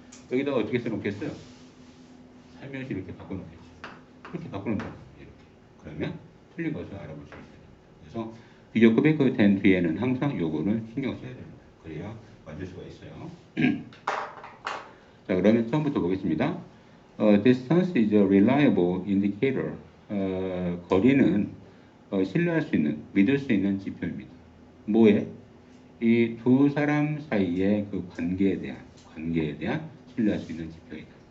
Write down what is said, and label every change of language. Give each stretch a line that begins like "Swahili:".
Korean: 여기다 어떻게 써놓겠어요? 살며시 이렇게 바꿔놓겠죠. 이렇게 바꿔놓는다. 이렇게. 그러면 틀린 것을 알아볼 수 있어요. 그래서 비교급이 된 뒤에는 항상 요거를 신경 써야 됩니다. 그래야 맞을 수가 있어요. 자, 그러면 처음부터 보겠습니다.
English: Distance is a reliable indicator.
Korean: 거리는 신뢰할 수 있는, 믿을 수 있는 지표입니다. 뭐에? 이 두 사람 사이의 그 관계에 대한 신뢰할 수 있는 지표이다.